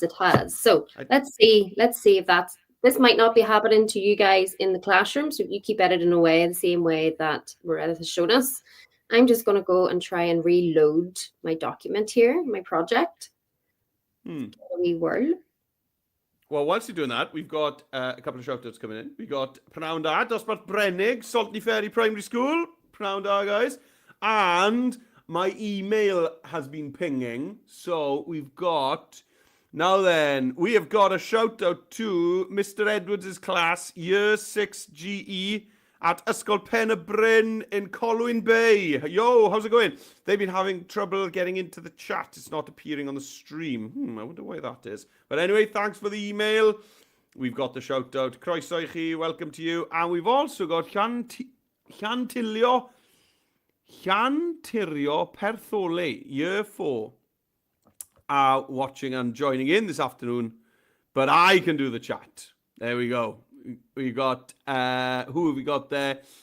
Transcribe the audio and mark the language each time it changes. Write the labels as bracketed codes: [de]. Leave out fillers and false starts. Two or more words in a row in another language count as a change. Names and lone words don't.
[en] So let's see if this might not be happening to you guys in the classroom. So you keep editing away the same way that Meredith has shown us. I'm just going to go and try and reload my document here, my project. We whirl. Well, whilst you're doing that, we've got a couple of shout-outs coming in. We got [cy] Pnawn da, dosbarth Brennig, [en] Saltney Ferry Primary School. [cy] Pnawn da, [en] guys. And my email has been pinging. So we've got... Now then, we have got a shout-out to Mr. Edwards' class, Year 6 GE at Ysgol Pen y Bryn in Colwyn Bay. Yo, how's it going? They've been having trouble getting into the chat. It's not appearing on the stream. I wonder why that is. But anyway, thanks for the email. We've got the shout out. [cy] Croeso I chi, [en] welcome to you. And we've also got Llantirio Perthole, year 4, watching and joining in this afternoon. But I can do the chat. There we go. We got, who have we got there?